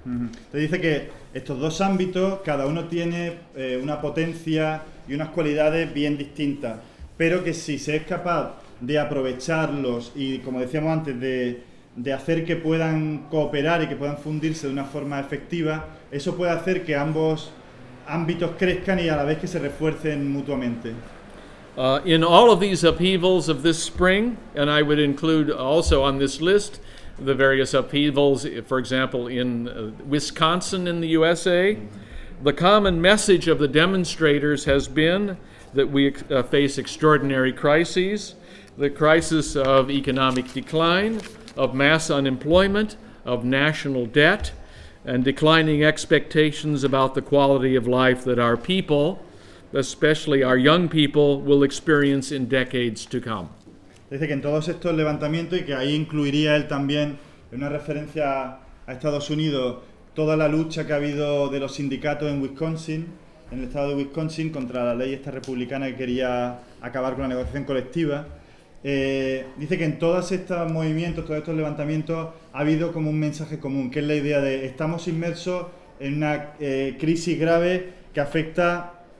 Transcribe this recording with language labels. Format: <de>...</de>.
<es>Mm-hmm. Te dice que estos dos ámbitos, cada uno tiene una potencia y unas cualidades bien distintas, pero que si se es capaz de aprovecharlos y, como decíamos antes, de hacer que puedan cooperar y que puedan fundirse de una forma efectiva, eso puede hacer que ambos ámbitos crezcan y a la vez que se refuercen mutuamente.</es> <en>In all of these upheavals of this spring, and I would include also on this list the various upheavals, for example, in Wisconsin in the USA, the common message of the demonstrators has been that we face extraordinary crises, the crisis of economic decline, of mass unemployment, of national debt, and declining expectations about the quality of life that our people, especially our young people, will experience in decades to come.</en> <es>Dice que en todos estos levantamientos, y que ahí incluiría él también en una referencia a Estados Unidos, toda la lucha que ha habido de los sindicatos en Wisconsin, en el estado de Wisconsin, contra la ley esta republicana que quería acabar con la negociación colectiva, dice que en todos estos movimientos, todos estos levantamientos, ha habido como un mensaje común, que es la idea de estamos inmersos en una crisis grave que afecta</es>